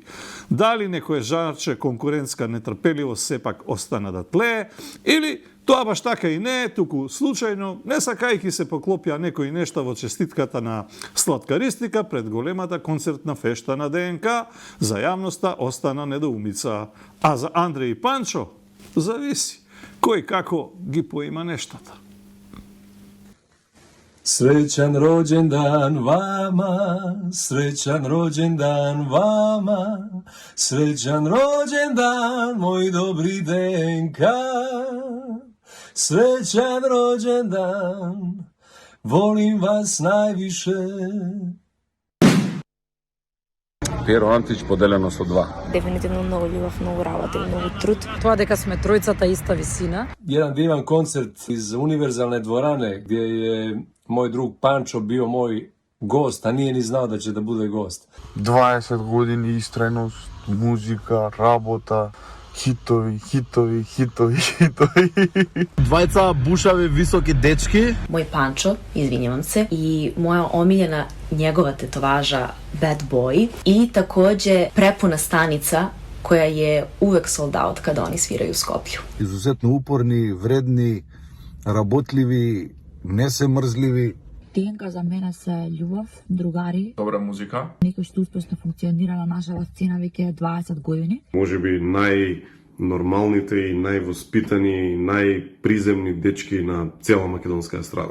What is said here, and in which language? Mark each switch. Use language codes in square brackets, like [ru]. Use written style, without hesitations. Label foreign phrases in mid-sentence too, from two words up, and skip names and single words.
[mk] Дали некој жарче конкурентска нетрпеливост сепак остана да тлее, или тоа баш така и не, туку случајно, не сакајќи се поклопија некои нешта во честитката на Слаткаристика пред големата концертна фешта на ДНК, за јавноста остана недоумица. А за Андреј и Панчо, зависи кој како ги поима нештата. [sr] Srećan rođendan vama, srećan rođendan vama, srećan rođendan moj dobri DNK. Srećan rođendan, volim vas najviše. [mk] Pero Antić поделено со 2. Дефинитивно многу љубов, многу работа и многу труд. Тоа дека сме тројцата иста висина. [sr] Jedan divan koncert iz Univerzalne dvorane gdje je moj drug Pančo bio moj gost, a nije ni znao da će da bude gost. [mk] 20 години истреност, музика, работа, хитови, хитови, хитови, хитови. Двајца бушави високи дечки. [sr] Moj Pančo, izvinjavam se, i moja omiljena njegova tetovaža Bad Boy i takođe prepuna stanica koja je uvek [en] sold out [sr] kada oni sviraju u Skoplju. [mk] Изусетно упорни, вредни, работливи, несемрзливи. Тенка за мене се љубов, другари. Добра музика. Некој што успешно функционира на нашата сцена веќе 20 години. Може би најнормалните и највоспитани, најприземни дечки на цела македонска естрада.